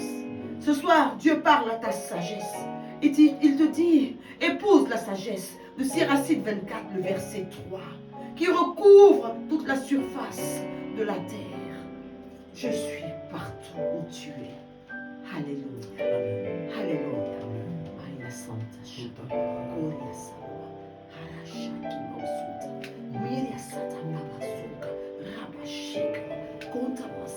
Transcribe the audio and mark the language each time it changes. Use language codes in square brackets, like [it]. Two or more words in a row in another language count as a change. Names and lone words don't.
[fr] Ce soir, Dieu parle à ta sagesse. Et il te dit, épouse la sagesse de Siracide 24, le verset 3, qui recouvre toute la surface de la terre. Je suis partout où tu es. Alléluia. Alléluia. Maria Santa Shita. Gloria Salva. Harashaki Mausuta. Miria Sata Mabasuka. Rabashika. Conta